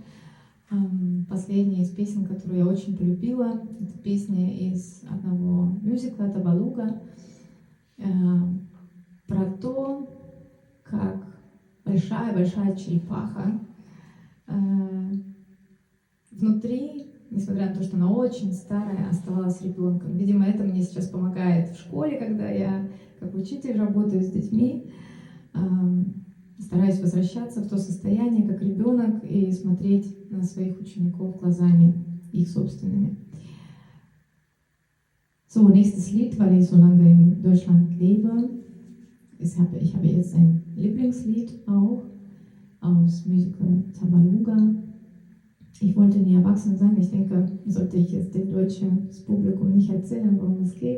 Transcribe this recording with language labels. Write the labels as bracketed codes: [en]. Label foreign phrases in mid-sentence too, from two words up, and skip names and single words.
[ru] Последняя из песен, которую я очень полюбила, это песня из одного мюзикла «Табалуга», про то, как большая-большая черепаха внутри, несмотря на то, что она очень старая, оставалась ребенком. Видимо, это мне сейчас помогает в школе, когда я как учитель работаю с детьми, стараюсь возвращаться в то состояние, как ребенок, и смотреть на своих учеников глазами их собственными. [de] So, nächstes Lied, weil ich so lange in Deutschland lebe. Ich habe jetzt ein Lieblingslied auch aus Musical Tabaluga. Ich wollte nie erwachsen sein. Ich denke, sollte ich jetzt dem deutschen Publikum nicht erzählen, worum es geht.